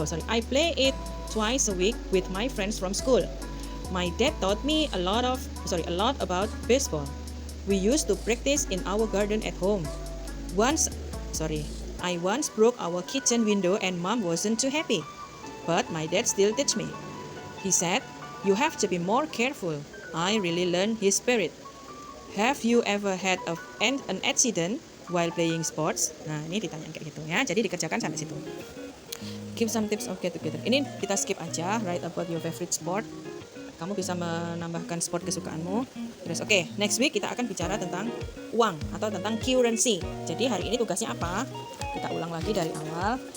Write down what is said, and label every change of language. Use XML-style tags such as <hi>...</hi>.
<en>I play it twice a week with my friends from school. My dad taught me a lot about baseball. We used to practice in our garden at home. Once I once broke our kitchen window and mom wasn't too happy. But my dad still teach me. He said, you have to be more careful. I really learned his spirit. Have you ever had an accident while playing sports?</en> <id>Nah, ini ditanya kayak gitu ya. Jadi dikerjakan sampai situ.</id> <en>Give some tips of get together.</en> <id>Ini kita skip aja.</id> <en>Write about your favorite sport.</en> <id>Kamu bisa menambahkan sport kesukaanmu. Terus</id> <en>next week</en> <id>kita akan bicara tentang uang atau tentang currency. Jadi hari ini tugasnya apa? Kita ulang lagi dari awal.</id>